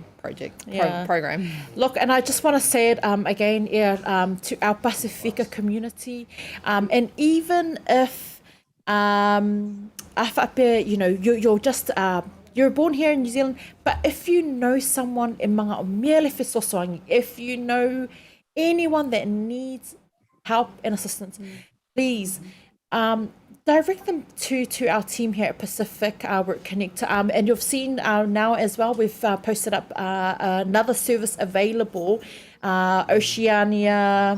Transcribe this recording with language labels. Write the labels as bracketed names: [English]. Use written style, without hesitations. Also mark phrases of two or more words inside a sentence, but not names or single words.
[English] Look, and I just want to say it again to our Pacifica community, and even if you're just you're born here in New Zealand, but if you know someone in [Samoan] mga o mele fesosoangi, [English] if you know anyone that needs help and assistance, please direct them to our team here at Pacific Work Connect. And you've seen now as well, we've posted up another service available, Oceania.